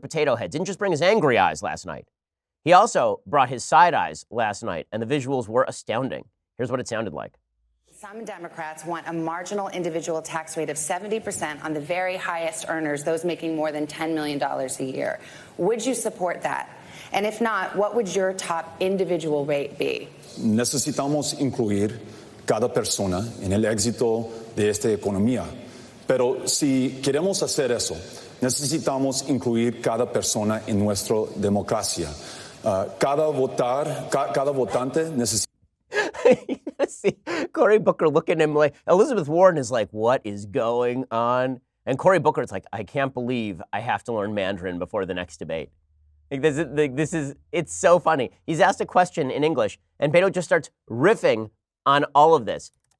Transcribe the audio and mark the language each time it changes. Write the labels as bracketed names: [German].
[English] Potato Head, didn't just bring his angry eyes last night. He also brought his side eyes last night, and the visuals were astounding. Here's what it sounded like. Some Democrats want a marginal individual tax rate of 70% on the very highest earners, those making more than $10 million a year. Would you support that? And if not, what would your top individual rate be? [Spanish] Necesitamos incluir cada persona en el éxito de esta economía. Pero si queremos hacer eso, necesitamos incluir cada persona en nuestra democracia. Cada votante necesita. [English] See Cory Booker looking at him like, Elizabeth Warren is like, what is going on? And Cory Booker is like, I can't believe I have to learn Mandarin before the next debate. It's so funny. He's asked a question in English, and Beto just starts riffing on all of this.